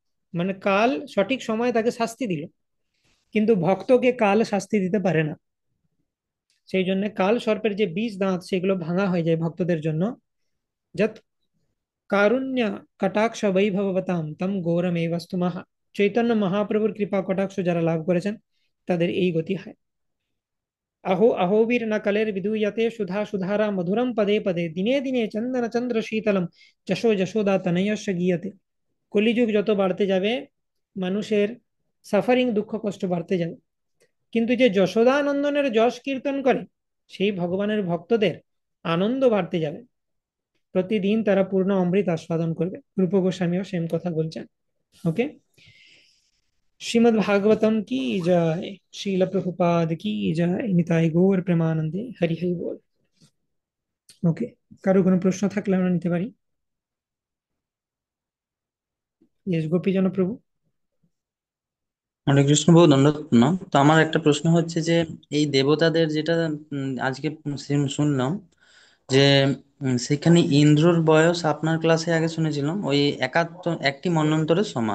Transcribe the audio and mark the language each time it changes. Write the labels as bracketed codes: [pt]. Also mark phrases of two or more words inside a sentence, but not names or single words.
[bn] মানে কাল সঠিক সময়ে তাকে শাস্তি দিল, কিন্তু ভক্তকে কাল শাস্তি দিতে পারে না। সেই জন্য কাল সর্পের যে বিষ দাঁত সেগুলো ভাঙা হয়ে যায় ভক্তদের জন্য। [sa] যত কারুণ্য কটাক্ষ বৈভবতাম তম গৌরমেব মহা। [bn] চৈতন্য মহাপ্রভুর কৃপা কটাক্ষ যারা লাভ করেছেন তাদের এই গতি হয়। [sa] अहो अहोवीर न कलेर विदूयते सुधा सुधारा मधुरम पदे पदे दिने दिने चंदन चंद्र शीतलम যশো যশোদা তনয়স্য গীয়তে। [bn] কলিযুগ যত বাড়তে যাবে মানুষের সাফারিং দুঃখ কষ্ট বাড়তে যাবে, কিন্তু যে যশোদা নন্দনের যশ কীর্তন করে সেই ভগবানের ভক্তদের আনন্দ বাড়তে যাবে। প্রতিদিন তারা পূর্ণ অমৃত আস্বাদন করবে। রূপ গোস্বামীও সেম কথা বলছেন। ওকে। [hi] श्रीमद् भागवतम की जय। श्रील प्रभुपाद की जय। [bn] নিতাই গৌর প্রেমানন্দে হরি হরি বোল। ওকে, কারো কোনো প্রশ্ন থাকলে আমরা নিতে পারি। ইয়েস, গোপীজন প্রভু। হরে কৃষ্ণ, বহু দণ্ডবত প্রণাম। তো আমার একটা প্রশ্ন হচ্ছে যে এই দেবতাদের যেটা আজকে শুনলাম যে সেখানে ইন্দ্রর বয়স আপনার ক্লাসে আগে শুনেছিলাম ওই একটি মন্বন্তরের সমান।